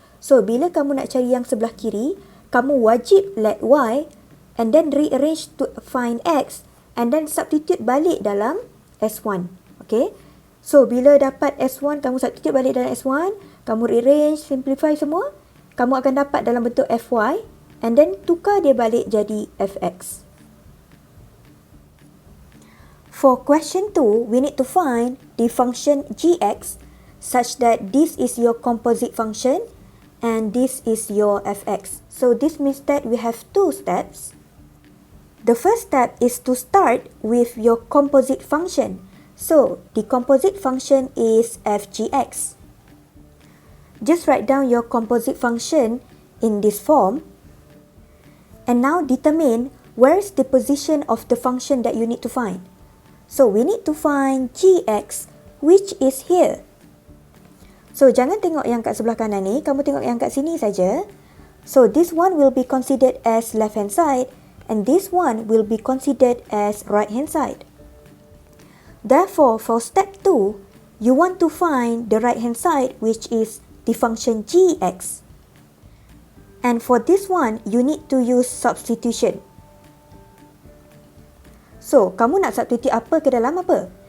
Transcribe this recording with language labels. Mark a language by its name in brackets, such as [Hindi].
[Malay] So, bila kamu nak cari yang sebelah kiri, kamu wajib [English] let y and then rearrange to find x and then substitute [Malay] balik dalam S1. Okay? So, bila dapat S1, kamu substitute balik dalam S1, kamu rearrange, simplify semua, kamu akan dapat dalam bentuk fy [English] and then [Malay] tukar dia balik jadi fx. [English] For question 2, we need to find the function gx such that this is your composite function and this is your fx. So this means that we have two steps. The first step is to start with your composite function. So the composite function is f gx. Just write down your composite function in this form. And now determine where is the position of the function that you need to find. So we need to find gx, which is here. [Malay] So jangan tengok yang kat sebelah kanan ni, kamu tengok yang kat sini saja. [English] So this one will be considered as left hand side and this one will be considered as right hand side. Therefore, for step 2, you want to find the right hand side, which is the function gx. And for this one, you need to use substitution. [Malay] So, kamu nak substitute apa ke dalam apa?